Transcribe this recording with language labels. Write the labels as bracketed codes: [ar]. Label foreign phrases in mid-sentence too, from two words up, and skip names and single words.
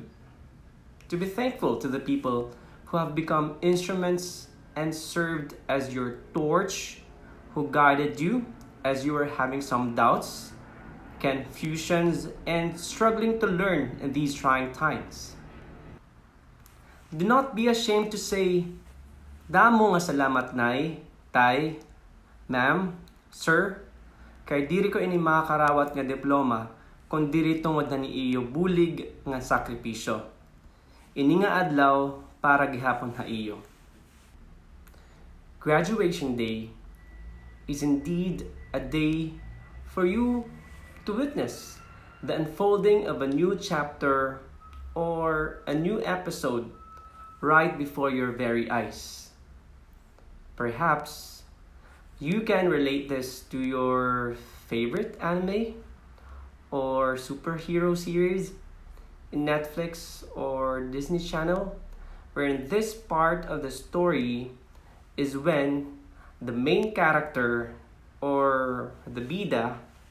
[en] To be thankful to the people who have become instruments and served as your torch, who guided you as you were having some doubts, confusions, and struggling to learn in these trying times. Do not be ashamed to say, [war] "Damo nga salamat nay, tay, ma'am, sir, kay diri ko ini makakarawat nga diploma kung diri tungod na ni iyo bulig nga sakripisyo. Ini nga adlaw para gihapon ha iyo." [en] Graduation day is indeed a day for you to witness the unfolding of a new chapter or a new episode right before your very eyes. Perhaps you can relate this to your favorite anime or superhero series in Netflix or Disney Channel, wherein this part of the story is when the main character or the bida